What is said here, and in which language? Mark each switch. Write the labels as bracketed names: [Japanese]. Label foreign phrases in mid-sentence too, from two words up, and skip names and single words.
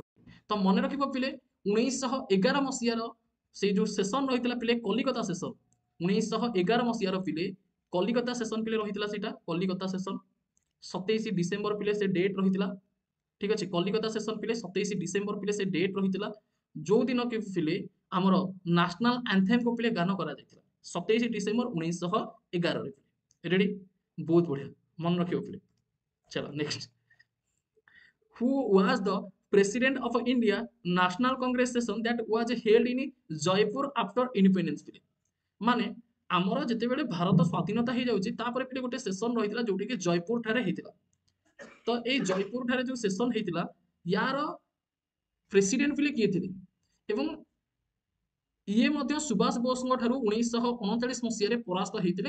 [Odia] ତ ମନେ ରଖିବ ପିଲେ 1911 ମସିହାର ସେଇ ଯୋଉ ସେସନ ରହିଥିଲା ପିଲେ କଲିକତା ସେସନ, 1911 ମସିହାର ପିଲେ କଲିକତା ସେସନ ପିଲେ ରହିଥିଲା, ସେଇଟା କଲିକତା ସେସନ 27 ଡିସେମ୍ବର ପିଲେ ସେ ଡେଟ୍ ରହିଥିଲା, ଠିକ ଅଛି। କଲିକତା ସେସନ ପିଲେ 27 ଡିସେମ୍ବର ପିଲେ ସେ ଡେଟ୍ ରହିଥିଲା, ଯୋଉ ଦିନ କି ପିଲେ ଆମର [English] national anthem [Odia] କୁ ପିଲେ ଗାନ କରାଯାଇଥିଲା 27 ଡିସେମ୍ବର 1911 ରେ। ରେଡି, ବହୁତ ବଢିଆ, ମନେ ରଖିବ ପିଲେ। [English] ଚलो ନେକ୍ସଟ, who was the president of India National Congress session that was held in Jaipur after independence ପିଲେ? [Odia] ମାନେ ଆମର ଯେତେବେଳେ ଭାରତ ସ୍ୱାଧୀନତା ହେଇଯାଉଛି ତାପରେ ପିଲେ ଗୋଟେ ସେସନ ରହିଥିଲା ଯୋଉଠି କି ଜୟପୁର ଠାରେ ହେଇଥିଲା। ତ ଏଇ ଜୟପୁର ଠାରେ ଯୋଉ ସେସନ ହେଇଥିଲା ୟାର ପ୍ରେସିଡେଣ୍ଟ ପିଲେ କିଏ ଥିଲେ? ଏବଂ ଇଏ ମଧ୍ୟ ସୁଭାଷ ବୋଷଙ୍କ ଠାରୁ 1939 ମସିହାରେ ପରାସ୍ତ ହେଇଥିଲେ।